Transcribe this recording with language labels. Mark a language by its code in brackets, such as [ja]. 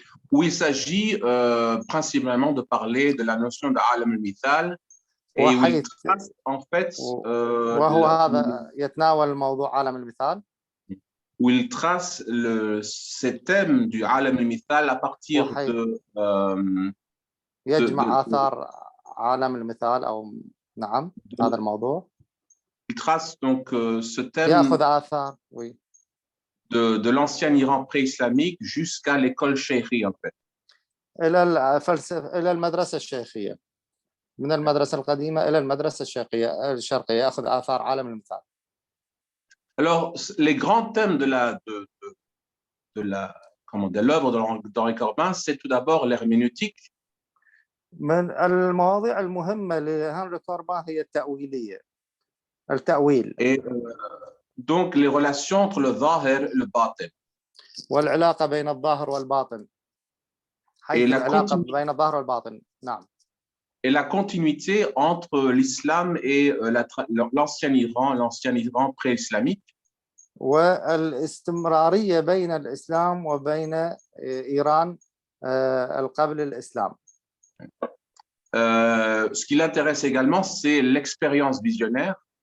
[fr] Où il s'agit principalement de parler de la notion d'Alam al-Mithal. Et où il trace en fait [ar] وهو هذا يتناول موضوع عالم المثال. [fr] Où il trace ces thèmes du Alam al-Mithal à partir de [ar] يجمع آثار عالم المثال أو نعم هذا الموضوع. [fr] Il trace donc ce thème [ar] يأخذ آثار oui. [fr] de l'ancien Iran pré-islamique jusqu'à l'école cheikhi en fait. [ar] إلى المدرسة الشيخية. من المدرسة القديمة إلى المدرسة الشرقية يأخذ آثار عالم المثال. [fr] Alors les grands thèmes de l'œuvre d'Henri Corbin, c'est tout d'abord l'herméneutique. [ar] من المواضيع المهمة لهنري كوربان هي التأويلية. التأويل. [fr] Et donc les relations entre le zahir et le batin. [ar] والعلاقة بين الظاهر والباطن. حيث العلاقة بين الظاهر والباطن. نعم. [fr] Et la continuité entre l'islam et l'ancien Iran pré-islamique. [ar] والاستمرارية بين الإسلام وبين إيران قبل الإسلام. [fr] Ce qui l'intéresse également, c'est l'expérience visionnaire.